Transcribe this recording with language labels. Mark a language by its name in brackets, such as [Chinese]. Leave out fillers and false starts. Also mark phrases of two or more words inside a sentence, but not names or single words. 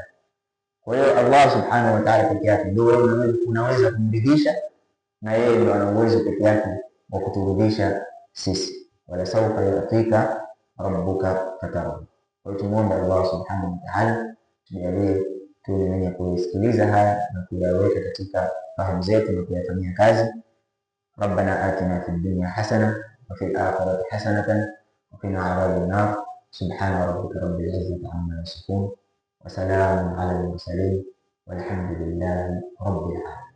[Swahili] Kwa hiyo Allah [Arabic] سبحانه وتعالى [Swahili] peke yake ndio unaweza kumridhisha, na yeye ndio ana uwezo peke yake wa kuturudisha sisi. [Arabic] ولسوف يعطيك ربك فترضى. [Swahili] Kwa hiyo tumuombe Allah [Arabic] سبحانه وتعالى [Swahili] tujalie tuwe wenye kusikiliza haya na kuyaweka katika fahamu zetu na kuyafanyia kazi. [Arabic] ربنا آتنا في الدنيا حسنة وفي الآخرة حسنة وقنا عذاب النار. سبحان ربك رب العزة عما يصفون وسلام على المرسلين والحمد لله رب العالمين.